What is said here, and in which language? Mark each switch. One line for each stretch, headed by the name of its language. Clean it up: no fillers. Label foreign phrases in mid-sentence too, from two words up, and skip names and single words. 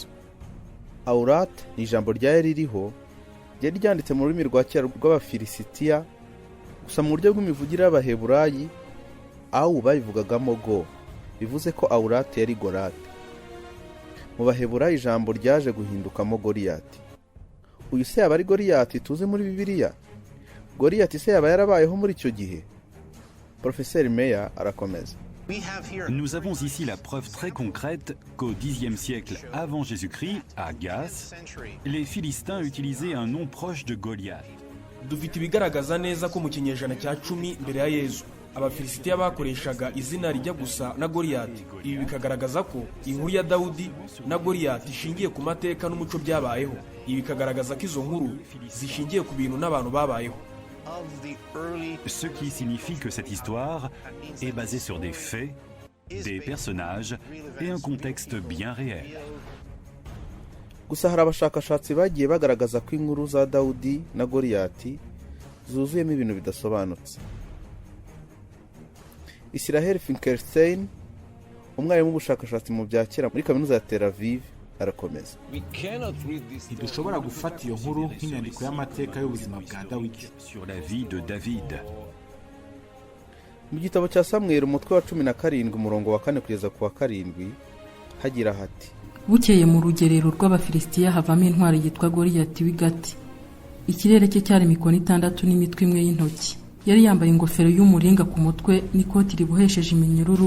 Kinyarwanda: Aurat ni ijambo ryari ririho, ryari ryanditse mu rurimi rwa kera rw'Abafilisitiya, gusa mu buryo bw'imivugire y'Abaheburayi aho bayivugagamo go, bivuze ko Aurat yari Gorati. Mu Baheburayi ijambo ryaje guhindukamo Goriyati. Uyu se yaba ari Goriyati tuzi muri Bibiliya? Goriyati se yaba yarabayeho muri icyo gihe? Profeseri Meya arakomeza.
French: Nous avons ici la preuve très concrète qu'au Xe siècle avant Jésus-Christ, à Gath, les Philistins utilisaient un nom proche de Goliath.
Kinyarwanda: dufite ibigaragaza neza ko mu kinyejana cya 10 mbere ya Yezu abafilisitiya bakoreshaga izina rijya gusa na Goriyati. Ibi bikagaragaza ko inkuru ya Dawudi na Goriyati ishingiye ku mateka n'umuco byabayeho. Ibi bikagaragaza ko izo nkuru zishingiye ku bintu n'abantu babayeho.
French: Ce qui signifie que cette histoire est basée sur des faits, des personnages et un contexte bien réel.
Kinyarwanda: gusa hari abashakashatsi bagiye bagaragaza ko inkuru za Dawudi na Goriyati zuzuyemo ibintu bidasobanutse. Isiraheli Finkelstein, umwarimu w'ubushakashatsi mu bya kera muri kaminuza ya Tel Aviv, arakomeza. Ntidushobora gufata iyo nkuru nk'inyandiko y'amateka y'ubuzima bwa Dawidi.
French: Sur la vie de David.
Kinyarwanda: Mu gitabo cya Samweli umutwe wa 17 umurongo wa 4 kugeza ku wa 7 hagira hati: bukeye mu rugerero rw'abafilisitiya havamo intwari yitwa Goriyati w'i Gati. Ikirere cye cyari mikono 6 n'imitwe imwe y'intoki. Yari yambaye ingofero y'umuringa ku mutwe n'ikoti ribohesheje iminyururu.